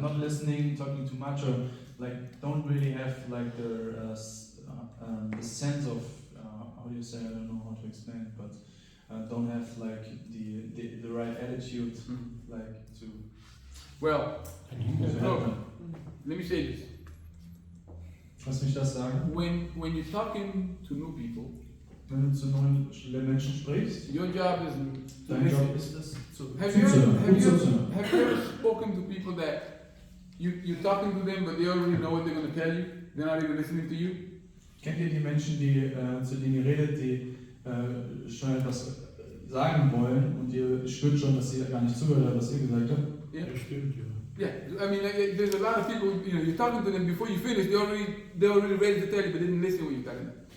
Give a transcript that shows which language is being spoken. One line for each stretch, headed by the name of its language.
English: not listening, talking too much, or like don't really have like the sense of how do you say? I don't know how to explain it, but don't have like the right attitude, like to Well, help so them. let me say this.
German: Lass mich das sagen.
English: When you're talking to new people,
German: Wenn du zu neuen Menschen sprichst,
English: your job is to
German: dein
English: listen.
German: Job ist es,
English: Have you
German: zuzuhören,
English: ever,
German: gut zuzuhören.
English: have you ever spoken to people that you're talking to them, but they already know what they're going to tell you? They're not even listening to you?
German: Kennt ihr die Menschen, die, zu denen ihr redet, die schon etwas sagen wollen und ihr spürt schon, dass sie gar nicht zugehört haben, was ihr gesagt habt?
English: Yeah.
German: Das stimmt, ja.
English: Yeah, I mean, there's a lot of people, you know, you're talking to them before you finish, they're already ready to tell you, but they didn't listen when you're talking to them.